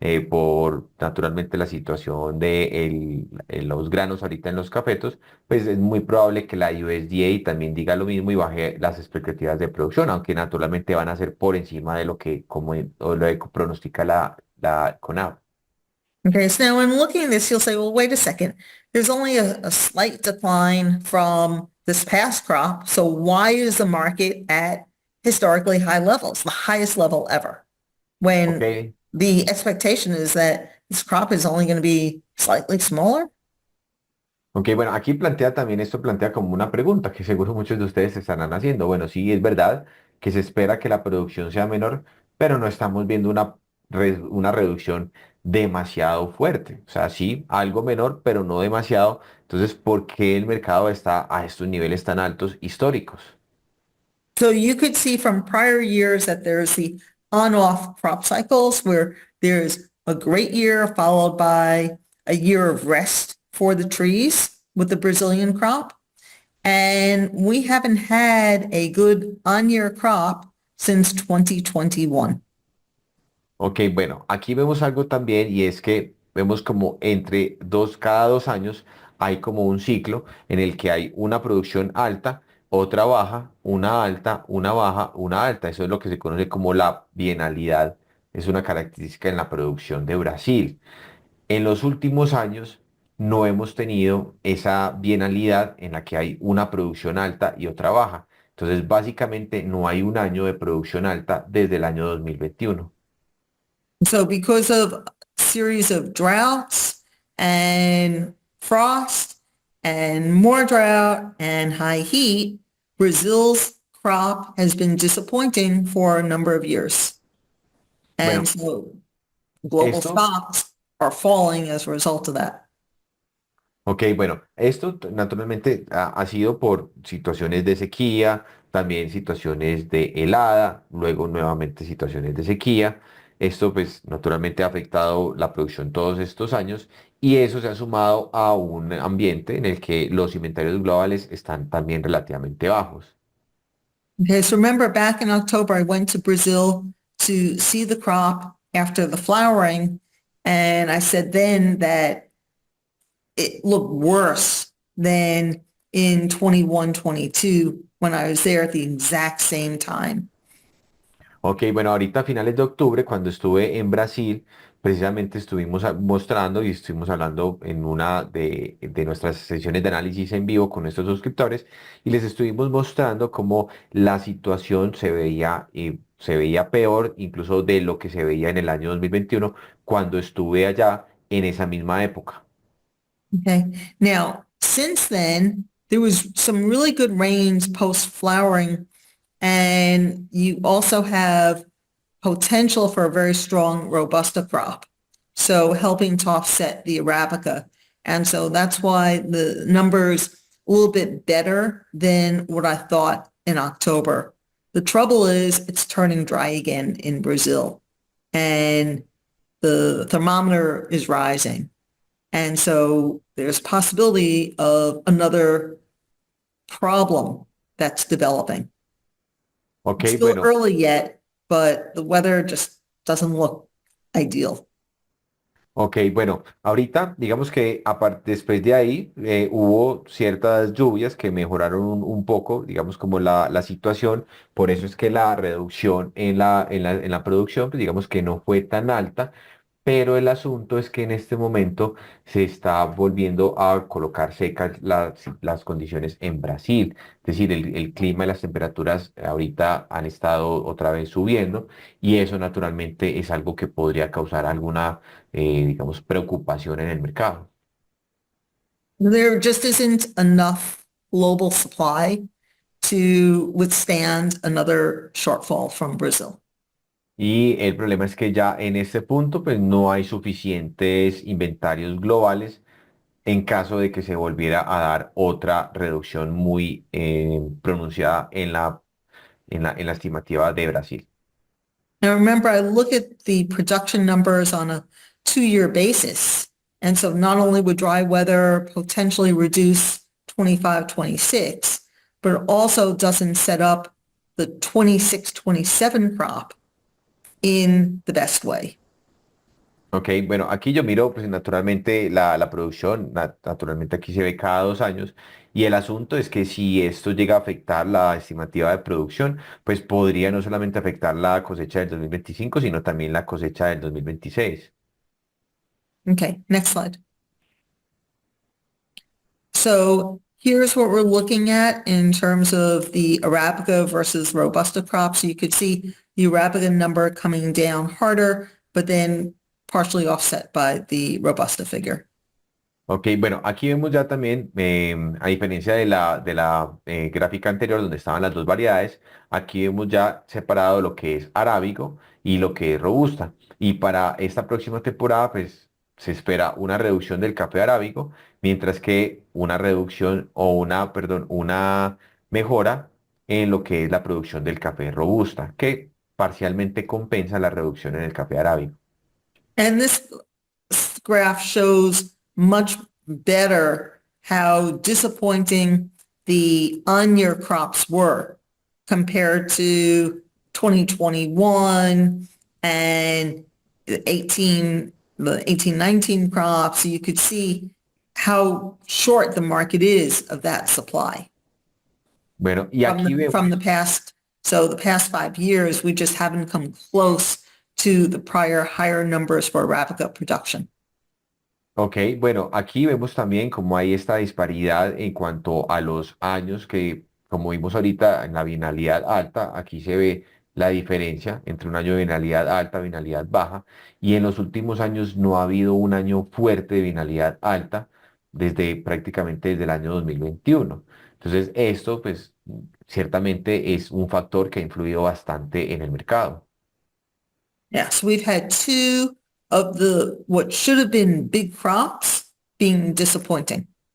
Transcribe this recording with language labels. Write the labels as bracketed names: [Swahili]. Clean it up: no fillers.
[Spanish] por naturalmente la situación de los granos ahorita en los cafetos pues es muy probable que la USDA también diga lo mismo y baje las expectativas de producción, aunque naturalmente van a ser por encima de lo que como o lo que pronostica la CONAB. [English] Okay, so now when looking at this, you'll say, well, wait a second. There's only a slight decline from this past crop. So why is the market at historically high levels, the highest level ever? When Ok, the expectation is that this crop is only going to be slightly smaller. [Spanish] ok, bueno, aquí plantea también, esto plantea como una pregunta que seguro muchos de ustedes se estarán haciendo. Bueno, sí, es verdad que se espera que la producción sea menor, pero no estamos viendo una reducción demasiado fuerte. O sea, sí, algo menor, pero no demasiado. Entonces, ¿por qué el mercado está a estos niveles tan altos históricos? [English] So you could see from prior years that there's the on-off crop cycles where there's a great year followed by a year of rest for the trees with the Brazilian crop. And we haven't had a good on-year crop since 2021. [Spanish] Ok, bueno, aquí vemos algo también y es que vemos como cada 2 años hay como un ciclo en el que hay una producción alta, otra baja, una alta, una baja, una alta. Eso es lo que se conoce como la bienalidad. Es una característica en la producción de Brasil. En los últimos años no hemos tenido esa bienalidad en la que hay una producción alta y otra baja. Entonces, básicamente no hay un año de producción alta desde el año 2021. [English] So because of a series of droughts and frost and more drought and high heat, Brazil's crop has been disappointing for a number of years. And [Spanish] Bueno, [English] so global [Spanish] esto [English] stocks are falling as a result of that. [Spanish] Ok, bueno, naturalmente ha sido por situaciones de sequía, también situaciones de helada, luego nuevamente situaciones de sequía. Esto pues naturalmente ha afectado la producción todos estos años y eso se ha sumado a un ambiente en el que los inventarios globales están también relativamente bajos. [English] Okay, so remember back in October, I went to Brazil to see the crop after the flowering, and I said then that it looked worse than in 21, 22 when I was there at the exact same time. [Spanish] Ok, bueno, ahorita a finales de octubre, cuando estuve en Brasil, precisamente estuvimos mostrando y estuvimos hablando en una de nuestras sesiones de análisis en vivo con nuestros suscriptores y les estuvimos mostrando cómo la situación se veía peor incluso de lo que se veía en el año 2021 cuando estuve allá en esa misma época. [English] Okay. Now, since then, there was some really good rains post flowering, and you also have potential for a very strong Robusta crop. So helping to offset the Arabica. And so that's why the numbers a little bit better than what I thought in October. The trouble is it's turning dry again in Brazil and the thermometer is rising. And so there's possibility of another problem that's developing. Ok, It's still [Spanish] bueno. [English] early yet, but the weather just doesn't look ideal. [Spanish] Ok, bueno, ahorita digamos que después de ahí hubo ciertas lluvias que mejoraron un poco, digamos como la situación, por eso es que la reducción en la producción, pues digamos que no fue tan alta, pero el asunto es que en este momento se está volviendo a colocar secas las condiciones en Brasil, es decir, el clima y las temperaturas ahorita han estado otra vez subiendo y eso naturalmente es algo que podría causar alguna digamos, preocupación en el mercado. [English] There just isn't enough global supply to withstand another shortfall from Brazil. [Spanish] Y el problema es que ya en este punto, pues no hay suficientes inventarios globales en caso de que se volviera a dar otra reducción muy pronunciada en la estimativa de Brasil. [English] Now remember, I look at the production numbers on a 2-year basis. And so not only would dry weather potentially reduce 25, 26, but it also doesn't set up the 26, 27 crop in the best way. [Spanish] Ok, bueno, aquí yo miro, pues naturalmente la producción, naturalmente aquí se ve cada 2 años, y el asunto es que si esto llega a afectar la estimativa de producción, pues podría no solamente afectar la cosecha del 2025, sino también la cosecha del 2026. [English] Okay, next slide. So here's what we're looking at in terms of the Arabica versus Robusta crops. You could see the Arabica number coming down harder, but then partially offset by the Robusta figure. [Spanish] Ok, bueno, aquí vemos ya también, a diferencia de la gráfica anterior donde estaban las dos variedades, aquí vemos ya separado lo que es arábigo y lo que es robusta. Y para esta próxima temporada, pues se espera una reducción del café arábigo, mientras que una reducción o perdón, una mejora en lo que es la producción del café robusta, que parcialmente compensa la reducción en el café arábigo. [English] And this graph shows much better how disappointing the on-year crops were compared to 2021 and the 18-19 crop. So you could see how short the market is of that supply [Spanish] Bueno, y aquí [English] from the [Spanish] vemos. [English] past. So the past 5 years, we just haven't come close to the prior higher numbers for Arabica production. [Spanish] Ok, bueno, aquí vemos también cómo hay esta disparidad en cuanto a los años que, como vimos ahorita en la binalidad alta, aquí se ve la diferencia entre un año de binalidad alta, binalidad baja, y en los últimos años no ha habido un año fuerte de binalidad alta desde prácticamente desde el año 2021. Entonces, esto, pues, ciertamente es un factor que ha influido bastante en el mercado. [English] Yes, we've had two of the what should have been big crops being disappointing.